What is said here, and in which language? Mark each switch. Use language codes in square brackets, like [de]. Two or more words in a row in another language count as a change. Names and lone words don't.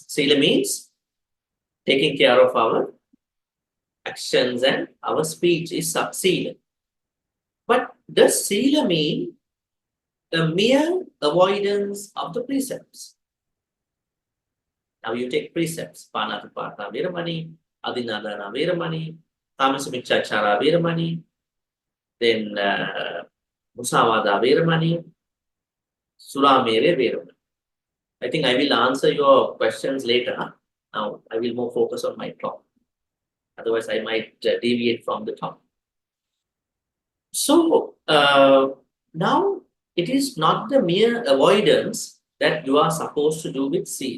[en] Sila means taking care of our actions and our speech is Sila. But does Sila mean a mere avoidance of the precepts? Now you take precepts, [pi] Panatipata Viramani, Adinadana Viramani, Tamasamichachara Viramani, then Musavada Viramani, Suramere Viramani. [en] I think I will answer your questions later. Now I will more focus on my talk. Otherwise, I might deviate from the topic. So now it is not the mere avoidance that you are supposed to do with Sila.